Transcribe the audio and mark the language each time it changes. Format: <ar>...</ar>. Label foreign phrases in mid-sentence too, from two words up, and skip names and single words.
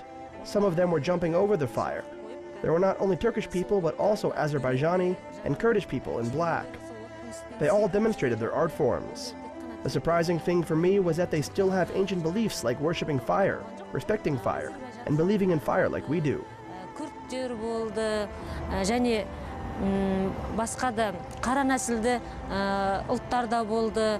<en>Some of them were jumping over the fire. There were not only Turkish people, but also Azerbaijani and Kurdish people in black. They all demonstrated their art forms. The surprising thing for me was that they still have ancient beliefs like worshipping fire, respecting fire, and believing in fire like we do.</en> <kk>Күрттер болды, және басқа да қара нәсілді ұлттар да болды.</kk>